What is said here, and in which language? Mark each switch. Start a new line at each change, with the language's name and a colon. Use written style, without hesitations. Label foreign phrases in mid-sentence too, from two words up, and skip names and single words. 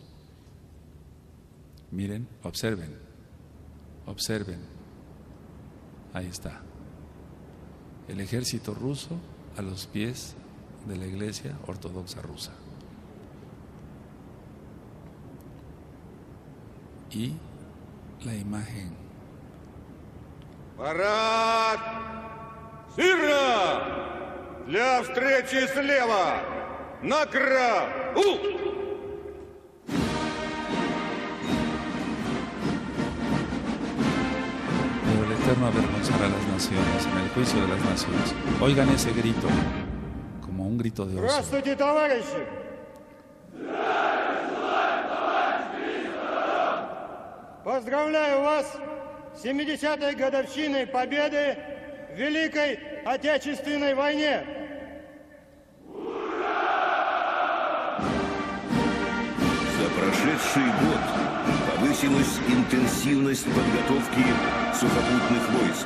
Spanish: Miren, observen. Observen. Ahí está. El ejército ruso a los pies de la Iglesia Ortodoxa rusa. Y la imagen.
Russian: Парад! Смирно! Для встречи слева! Направо!
Spanish: Pero el Eterno avergonzará a las naciones en el juicio de las naciones. Oigan ese grito, como un grito de oso.
Russian: Здравствуйте, товарищи! Поздравляю вас с 70-й годовщиной победы в Великой Отечественной войне! За прошедший год повысилась интенсивность подготовки сухопутных войск.